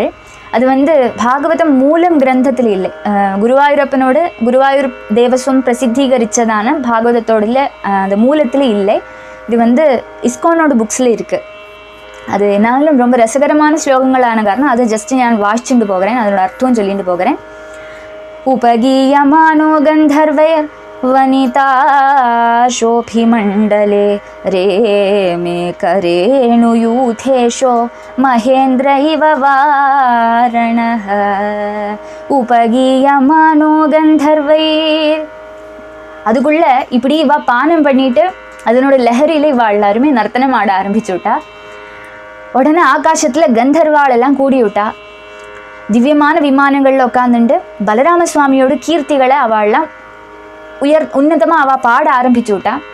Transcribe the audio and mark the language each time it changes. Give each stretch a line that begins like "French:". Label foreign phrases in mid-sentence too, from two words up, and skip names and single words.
Tamil: அது வந்து பாகவதம் மூலம் கிரந்தத்தில் இல்லை, குருவாயூர் தேவஸ்வம் பிரசித்தீகரித்ததான பாகவதத்தோட அந்த மூலத்தில் இல்லை. இது வந்து இஸ்கானோட புக்ஸில் இருக்குது. அது என்னாலும் ரொம்ப ரசகரமான ஸ்லோகங்களான காரணம் அதை ஜஸ்ட் நான் வாசிச்சுட்டு போகிறேன், அதோட அர்த்தம் சொல்லிட்டு போகிறேன்.
Sanskrit: उपगीयमानो गन्धर्वैर् वनिताशोऽभिमण्डले रेमे करेणुयूथेशो महेन्द्र इव वारणः. उपगीयमानो गन्धर्वैर्,
Tamil: அதுக்குள்ள இப்படி இவ பானம் பண்ணிட்டு அதனோட லஹரியில இவ எல்லாருமே நர்த்தனம் ஆட ஆரம்பிச்சுட்டா. உடனே ஆகாசத்துல கந்தர்வாள் எல்லாம் கூடி விட்டா. திவ்யமான விமானங்களில் உட்காந்துட்டு பலராம சுவாமியோட கீர்த்திகளை அவள்லாம் உன்னதமாக அவள் பாட ஆரம்பிச்சு விட்டா.